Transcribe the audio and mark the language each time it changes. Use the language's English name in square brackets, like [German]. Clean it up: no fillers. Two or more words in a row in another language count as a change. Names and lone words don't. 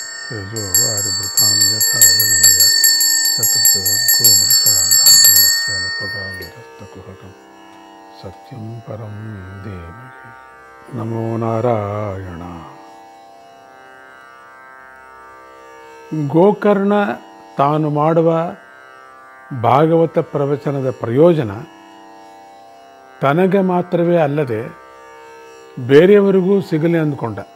[Sanskrit] तेजो वारिभृतां यथा विनिमय यत्र वर्गो मृषा धाम्नस्वेन सदा निरस्तकुहकं सत्यं परं धीमहि. नमो ನಾರಾಯಣ. [Kannada] ಗೋಕರ್ಣ ತಾನು ಮಾಡುವ ಭಾಗವತ ಪ್ರವಚನದ ಪ್ರಯೋಜನ ತನಗೆ ಮಾತ್ರವೇ ಅಲ್ಲದೆ ಬೇರೆಯವರಿಗೂ ಸಿಗಲಿ ಅಂದ್ಕೊಂಡ.